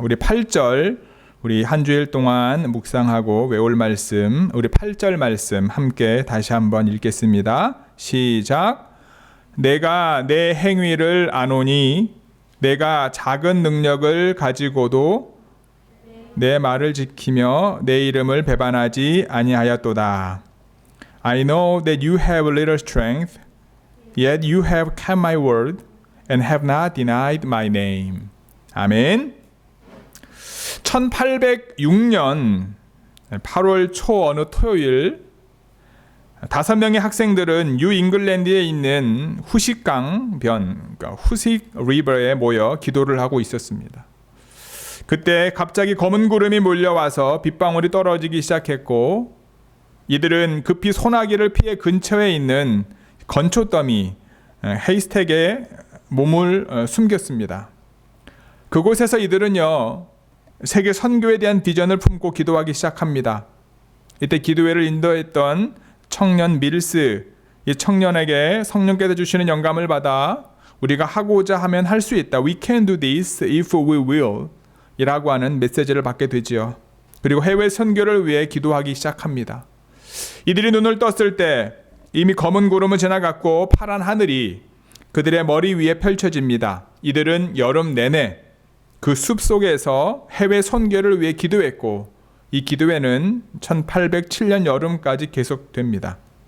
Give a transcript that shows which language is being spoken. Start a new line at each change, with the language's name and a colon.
Korean: 우리 8절, 우리 한 주일 동안 묵상하고 외울 말씀, 우리 8절 말씀 함께 다시 한번 읽겠습니다. 시작. 내가 내 행위를 아노니 내가 작은 능력을 가지고도 내 말을 지키며 내 이름을 배반하지 아니하였도다.
English: I know that you have little strength, yet you have kept my word and have not denied my name.
Korean: 아멘. 1806년 8월 초 어느 토요일 5명의 학생들은 뉴 잉글랜드에 있는 후식강 변, 그러니까 후식 리버에 모여 기도를 하고 있었습니다. 그때 갑자기 검은 구름이 몰려와서 빗방울이 떨어지기 시작했고 이들은 급히 소나기를 피해 근처에 있는 건초더미 헤이스택에 몸을 숨겼습니다. 그곳에서 이들은요 세계 선교에 대한 비전을 품고 기도하기 시작합니다. 이때 기도회를 인도했던 청년 밀스, 이 청년에게 성령께서 주시는 영감을 받아 우리가 하고자 하면 할 수 있다.
English: We can do this if we will
Korean: 이라고 하는 메시지를 받게 되지요. 그리고 해외 선교를 위해 기도하기 시작합니다. 이들이 눈을 떴을 때 이미 검은 구름은 지나갔고 파란 하늘이 그들의 머리 위에 펼쳐집니다. 이들은 여름 내내 그 숲속에서 해외 선교를 위해 기도했고 이 기도회는 1807년 여름까지 계속됩니다.